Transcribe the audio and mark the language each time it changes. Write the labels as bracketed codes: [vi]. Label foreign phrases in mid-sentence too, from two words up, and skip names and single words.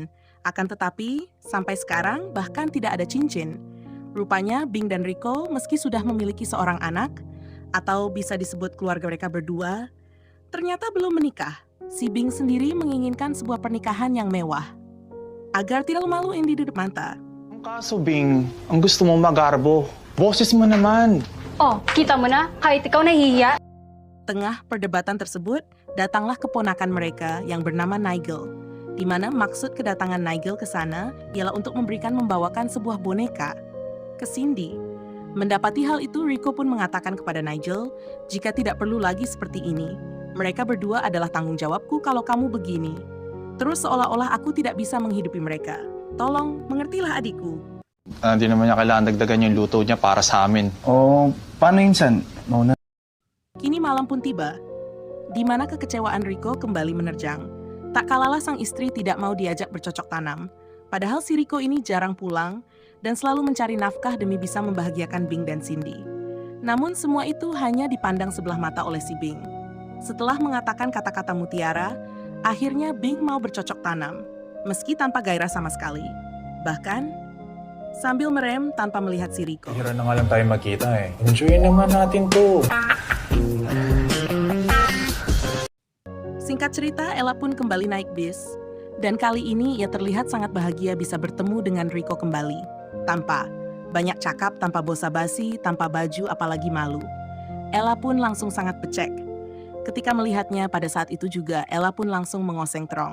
[id] Akan tetapi, sampai sekarang bahkan tidak ada cincin." Rupanya Bing dan Rico meski sudah memiliki seorang anak, atau bisa disebut keluarga mereka berdua, ternyata belum menikah. Si Bing sendiri menginginkan sebuah pernikahan yang mewah. Agar tidak maluin di depan mata, [tl] Ang kaso, Bing, ang gusto mo magarbo. Boses mo naman. Oh, kita mo na, kahit ikaw nahihiya. [id] tengah perdebatan tersebut, datanglah keponakan mereka yang bernama Nigel, di mana maksud kedatangan Nigel ke sana ialah untuk membawakan sebuah boneka ke Cindy. Mendapati hal itu, Rico pun mengatakan kepada Nigel, jika tidak perlu lagi seperti ini, mereka berdua adalah tanggung jawabku kalau kamu begini. Terus seolah-olah aku tidak bisa menghidupi mereka. Tolong, mengertilah adikku. [tl] Hindi naman niya kailangan dagdagan yung luto niya para sa amin. O, paano yun, San? Mauna. [id] Kini malam pun tiba, di mana kekecewaan Rico kembali menerjang. Tak kalalah sang istri tidak mau diajak bercocok tanam. Padahal si Rico ini jarang pulang dan selalu mencari nafkah demi bisa membahagiakan Bing dan Cindy. Namun semua itu hanya dipandang sebelah mata oleh si Bing. Setelah mengatakan kata-kata mutiara, akhirnya Bing mau bercocok tanam, meski tanpa gairah sama sekali. Bahkan, sambil merem tanpa melihat si Rico. [tl] Hira na nga lang tayo magkita eh. Enjoyin naman natin to. [id] Singkat cerita, Ella pun kembali naik bis. Dan kali ini ia terlihat sangat bahagia bisa bertemu dengan Rico kembali. Tanpa banyak cakap, tanpa basa-basi, tanpa baju, apalagi malu. Ella pun langsung sangat becek. Ketika melihatnya pada saat itu juga, Ella pun langsung mengoseng terong.